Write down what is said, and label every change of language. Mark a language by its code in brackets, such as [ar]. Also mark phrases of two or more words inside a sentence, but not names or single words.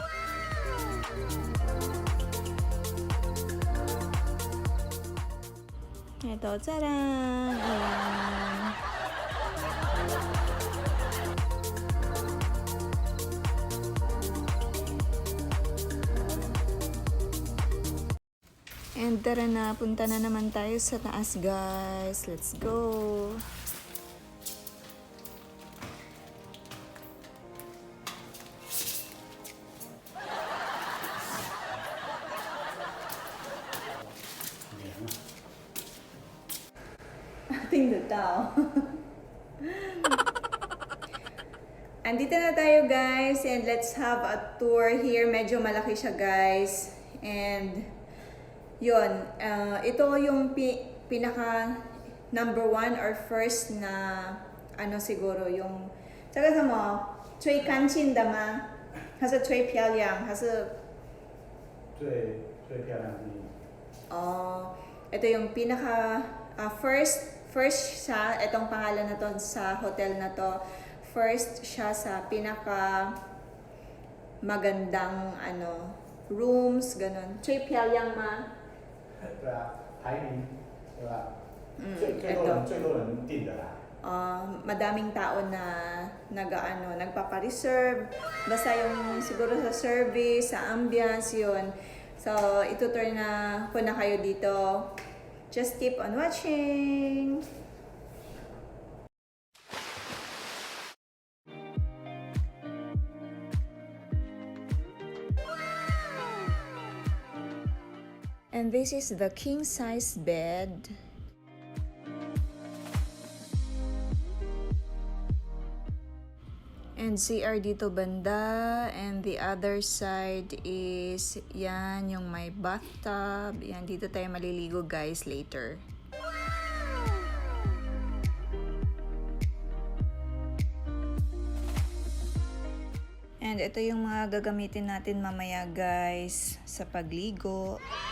[tl] Ito, tsaran! Ayan. And tara na, punta na naman tayo sa taas, guys. [en] Let's go! [tl] Tingnan tao. Andito na tayo, guys, [en] and let's have a tour here. [tl] Medyo malaki siya, guys. And yun, ito yung pinaka [en] number 1 or first [tl] na ano siguro yung [zh] 这个什么最干净的吗？还是最漂亮？还是最漂亮的。 [tl] 哦，ito yung pinaka first siya, itong pangalan na to sa hotel na to. First siya sa pinaka magandang ano rooms, ganun. [zh] 最漂亮吗？对啊，排名对吧？ [tl] ito. [zh] 最多人订的啦。 [tl] Madaming tao na nagpapa-reserve. Basta yung siguro sa service, sa ambience, yun. So, itutur na ko na kayo dito. [en] Just keep on watching! And this is the king-size bed. [tl] And CR dito banda, [en] and the other side is [tl] yan yung may bathtub. Yan, dito tayo maliligo, guys, later. And ito yung mga gagamitin natin mamaya, guys, sa pagligo.